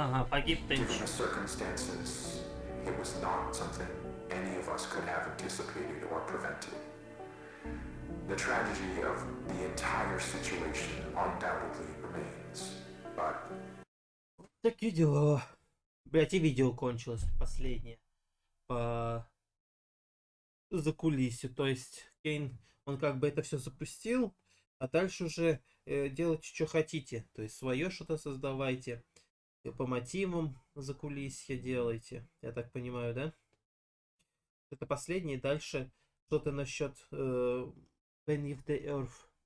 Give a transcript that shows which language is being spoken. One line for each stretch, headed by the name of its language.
Russian: Погиб
English: Given Tench. the circumstances, it was not something any of us could have anticipated or prevented. The tragedy of the entire situation undoubtedly remains, but
Russian: Такие дела. Блять, и видео кончилось последнее. По закулисью. То есть Кейн, он как бы это все запустил, а дальше уже делайте, что хотите. То есть свое что-то создавайте. По мотивам закулисья делайте. Я так понимаю, да? Это последнее. Дальше что-то насчет Beneath the Earth.